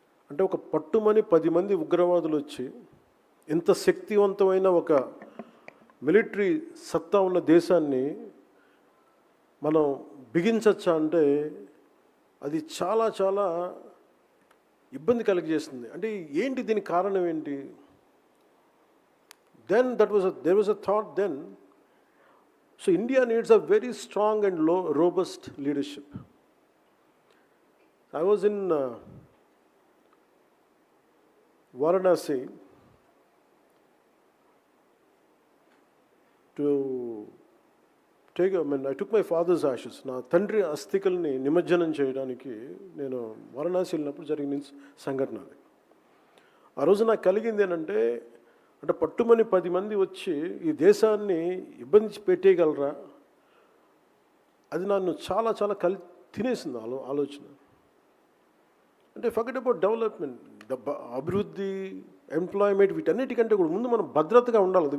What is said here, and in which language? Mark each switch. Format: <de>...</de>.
<te>అంటే ఒక పట్టుమని 10 మంది ఉగ్రవాదులు వచ్చి ఇంత శక్తివంతమైన ఒక మిలిటరీ సత్తా ఉన్న దేశాన్ని మనం బిగించచ్చా అంటే అది చాలా చాలా ఇబ్బంది కలిగజేస్తుంది. అంటే ఏంటి దీనికి కారణం ఏంటి?</te> <en>Then there was a thought then. So India needs a very strong and robust leadership. I was in Varanasi to I took my father's ashes.</en> <te>నా తండ్రి అస్థికల్ని నిమజ్జనం చేయడానికి నేను వారణాసి వెళ్ళినప్పుడు జరిగిన సంఘటన అది. ఆ రోజు నాకు కలిగింది ఏంటంటే పట్టుమని 10 మంది వచ్చి ఈ దేశాన్ని ఇబ్బంది పెట్టేయగలరా? అది నన్ను చాలా చాలా తినేసింది ఆలోచన. అంటే</te> <en>forget about development,</en> <te>అభివృద్ధి, ఎంప్లాయ్మెంట్, వీటన్నిటికంటే కూడా ముందు మనం భద్రతగా ఉండాలి.</te>